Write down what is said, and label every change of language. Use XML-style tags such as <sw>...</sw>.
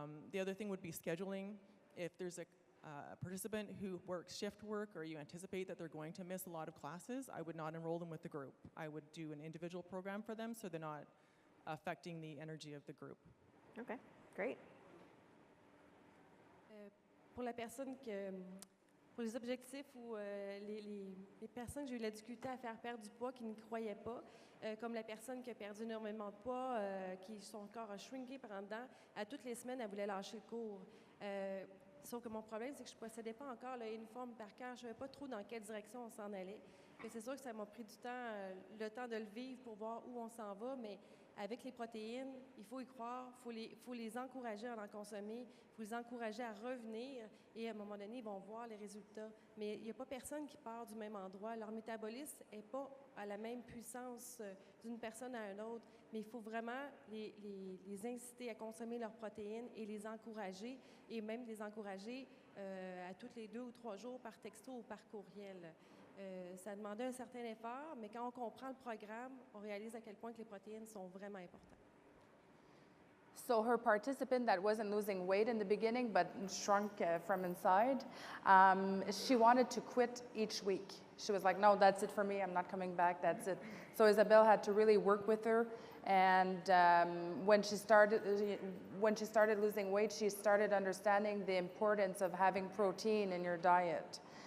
<en>The other thing would be scheduling. If there's a participant who works shift work, or you anticipate that they're going to miss a lot of classes, I would not enroll them with the group. I would do an individual program for them so they're not affecting the energy of the group. Okay, great.</en> <fr>Pour la personne pour les objectifs ou les personnes que j'ai eu la difficulté à faire perdre du poids qui ne croyaient pas, comme la personne qui a perdu énormément de poids, qui son corps a shrinké par en dedans, à toutes les semaines, elle voulait lâcher le cours. Sauf que mon problème, c'est que je ne possédais pas encore l'uniforme par cœur. Je ne savais pas trop dans quelle direction on s'en allait. C'est sûr que ça m'a pris du temps, le temps de le vivre pour voir où on s'en va, mais avec les protéines, il faut y croire, il faut les encourager à en consommer, il faut les encourager à revenir et à un moment donné, ils vont voir les résultats. Mais il n'y a pas personne qui part du même endroit. Leur métabolisme n'est pas à la même puissance d'une personne à une autre, mais il faut vraiment les inciter à consommer leurs protéines et les encourager, et même les encourager à tous les 2 ou 3 jours par texto ou par courriel. Ça demandait un certain effort, mais quand on comprend le programme, on réalise à quel point que les protéines sont vraiment importantes.</fr> <en>So her participant that wasn't losing weight in the beginning but shrunk from inside, she wanted to quit each week. She was like, no, that's it for me. I'm not coming back. That's it. So Isabelle had to really work with her. And when she started losing weight, she started understanding the importance of having protein in your diet.</en>